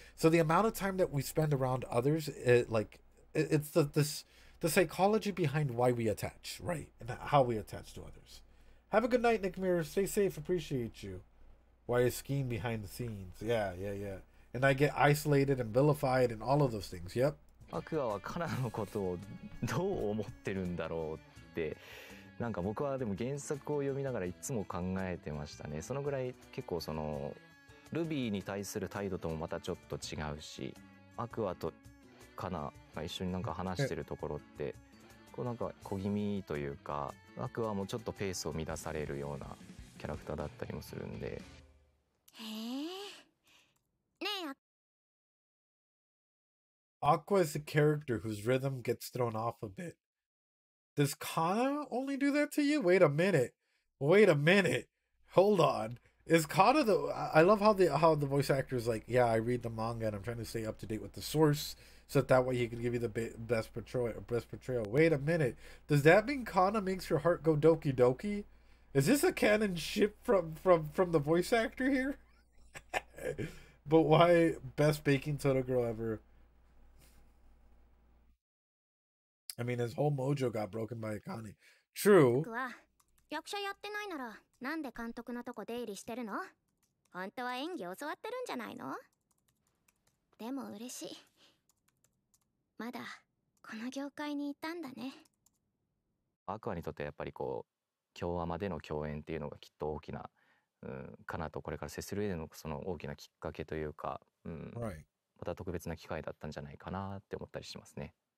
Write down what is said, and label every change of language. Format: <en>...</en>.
<en>So the amount of time that we spend around others, it's the psychology behind why we attach, right? And how we attach to others. Have a good night, Nick Mirror. Stay safe. Appreciate you. Why is scheme behind the scenes? Yeah. And I get isolated and vilified and all of those things. Yep.</en> <ja>アクアはカナのことをどう思ってるんだろうって、なんか僕はでも原作を読みながらいつも考えてましたね。そのぐらい結構そのルビーに対する態度ともまたちょっと違うし、アクアとカナが一緒になんか話してるところって。こうなんか小気味というか、アクアもちょっとペースを乱されるようなキャラクターだったりもするんで。へえ。ねえ。</ja> <en>Aqua is a character whose rhythm gets thrown off a bit. Does Kana only do that to you? Wait a minute. Hold on. Is Kana the? I love how the voice actor is like, yeah, I read the manga and I'm trying to stay up to date with the source. So that way he can give you the best portrayal. Wait a minute. Does that mean Kana makes your heart go doki doki? Is this a canon ship from the voice actor here? But why best baking soda girl ever? I mean, his whole mojo got broken by Akane. True.</en> <ja>役者やってないならなんで監督のとこ出入りしてるの？本当は演技教わってるんじゃないの？でも嬉しい。まだこの業界にいたんだね。アクアにとってやっぱりこう京アマでの共演っていうのがきっと大きな、かなとこれから接する上でのその大きなきっかけというか、また特別な機会だったんじゃないかなって思ったりしますね。</ja>